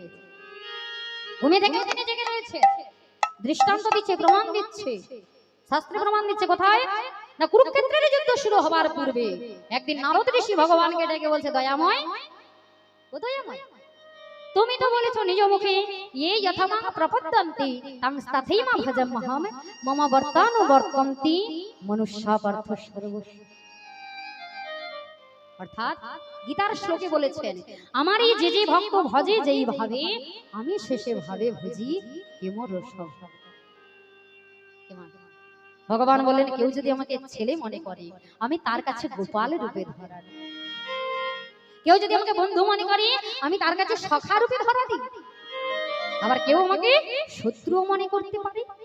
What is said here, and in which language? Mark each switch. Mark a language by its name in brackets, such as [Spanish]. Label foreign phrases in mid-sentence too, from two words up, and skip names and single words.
[Bangla] ঘুমিয়ে থেকেও তিনি জেগে রয়েছে, দৃষ্টান্ত দিচ্ছে, প্রমাণ দিচ্ছে, শাস্ত্রে প্রমাণ দিচ্ছে। কোথায় না কুরুক্ষেত্রের যুদ্ধ শুরু হবার পূর্বে একদিন নারদ ঋষি ভগবানকে ডেকে বলছে, দয়াময় ও দয়াময়, তুমি তো বলেছো নিজ মুখে [Sanskrit] ये यथामां प्रपद्यन्ति तं तथैव भजाम्यहं मम वर्तानुवर्तन्ति मनुष्या पार्थ सर्वस्व। [Bangla] অর্থাৎ গীতার শ্লোকে বলেছেন, আমারই যে যে ভক্ত ভজে যেই ভাবে আমি শেষে ভাবে ভজি এমর সব। ভগবান বললেন, কেউ যদি আমাকে ছেলে মনে করে আমি তার কাছে গোপাল রূপে ধরা দিই, কেউ যদি আমাকে বন্ধু মনে করে আমি তার কাছে সখা রূপে ধরা দিই, আবার কেউ আমাকে শত্রু মনে করতে পারে।